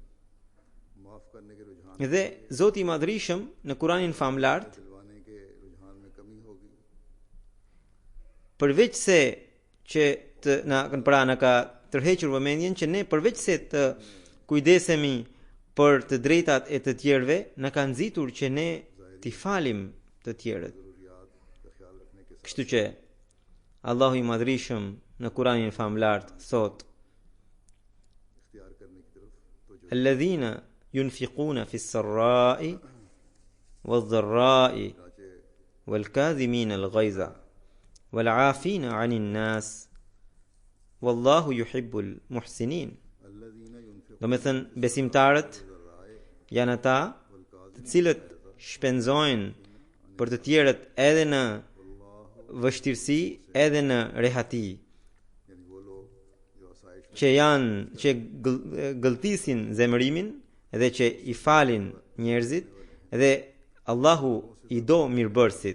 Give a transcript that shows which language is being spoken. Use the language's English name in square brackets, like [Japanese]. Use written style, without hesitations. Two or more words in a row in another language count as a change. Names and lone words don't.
[Albanian] Dhe Zoti i Madhrishëm në Kuranin famlart, përveç se që na ka tërhequr vëmendjen që ne përveç se të kujdesemi për të drejtat e të tjerëve, na ka nxitur që ne t'i falim të tjerët. Kështu që Allahu i Madhrishëm në Kuranin famlart thot: [Arabic] الذين ينفقون في السراء والضراء والكاظمين الغيظ والعافين عن الناس والله يحب المحسنين. [Albanian] Do me thënë, besimtarët janë ata të cilët shpenzojnë për të tjerët edhe në vështirësi, edhe në rehati, që gëlltisin zemërimin edhe që i falin njerëzit, edhe Allahu i do mirëbërësit.